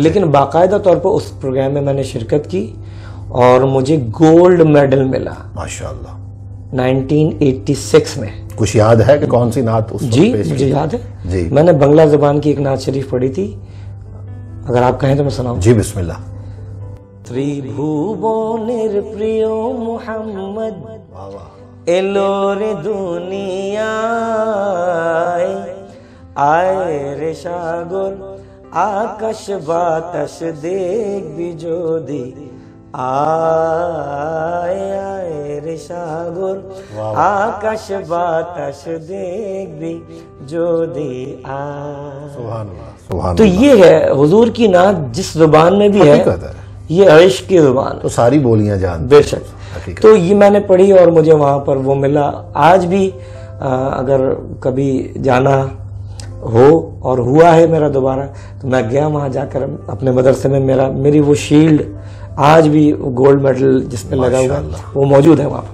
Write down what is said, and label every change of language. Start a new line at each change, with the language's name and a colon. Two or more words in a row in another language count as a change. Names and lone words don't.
Urdu: لیکن باقاعدہ طور پر اس پروگرام میں نے شرکت کی اور مجھے گولڈ میڈل ملا ماشاءاللہ 1986 میں. کچھ یاد ہے کہ کون سی نعت اس جی مجھے یاد ہے. جی میں نے بنگلہ زبان کی ایک نعت شریف پڑھی تھی, اگر آپ کہیں تو میں سناؤں. جی بسم اللہ.
Bangla: ত্রিভুবনের প্রিয় মোহাম্মদ এলো রে দুনিয়ায়, আয় রে সাগর আকাশ বাতাস দেখবি যদি, আয় আয় রে সাগর আকাশ বাতাস দেখবি যদি আয়.
Urdu: سبحان اللہ سبحان تو یہ ہے حضور کی نعت جس زبان میں بھی ہے یہ عشق کی زبان تو ساری بولیاں جان بے شک. تو یہ میں نے پڑھی اور مجھے وہاں پر وہ ملا. آج بھی اگر کبھی جانا ہو اور ہوا ہے میرا دوبارہ تو میں گیا وہاں جا کر اپنے مدرسے میں میری وہ شیلڈ آج بھی گولڈ میڈل جس پہ لگا ہوا وہ موجود ہے وہاں پر.